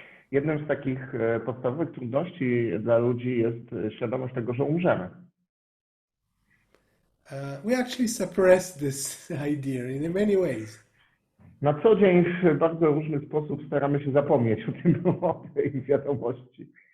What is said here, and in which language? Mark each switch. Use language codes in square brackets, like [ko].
[pl] Jednym z takich podstawowych trudności dla ludzi jest świadomość tego, że umrzemy. [en] We actually suppress this idea in many ways. [pl] Na co dzień w bardzo różny sposób staramy się zapomnieć o tym, o tej wiadomości.